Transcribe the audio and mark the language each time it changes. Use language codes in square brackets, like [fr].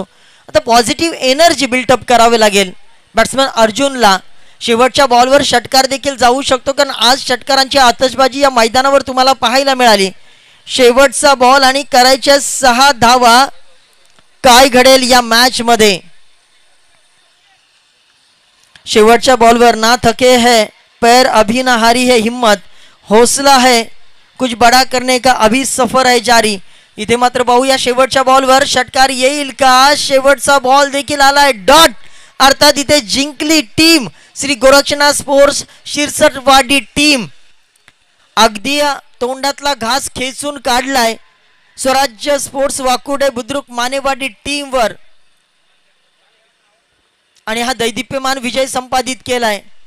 [mr] आता positive energy built up करावे लागेल बॅट्समन अर्जुनला. शेवटच्या बॉलवर षटकार देखील जाऊ शकतो, कारण आज षटकारांची आतषबाजी या मैदानावर तुम्हाला पाहायला मिळाली. शेवटचा बॉल आणि करायच्या 6 धावा. काय घडेल या मॅच मध्ये. शेवटच्या बॉलवर [hi] ना थके है पैर अभी ना हारी है हिम्मत, हौसला है कुछ बड़ा करने का अभी सफर है जारी. [mr] इथे मात्र पाहूया शेवटच्या बॉलवर षटकार येईल का. शेवटचा बॉल देखील आलाय डॉट. अर्थात इथे जिंकली team Shri Gorakshanath sports Shirsatwadi team. अगदी तोंडातला घास खेचून काढलाय स्वराज्य स्पोर्ट्स वाकुडे बुद्रुक मानेवाडी टीम वर आणि हा दैदिप्यमान विजय संपादित केलाय.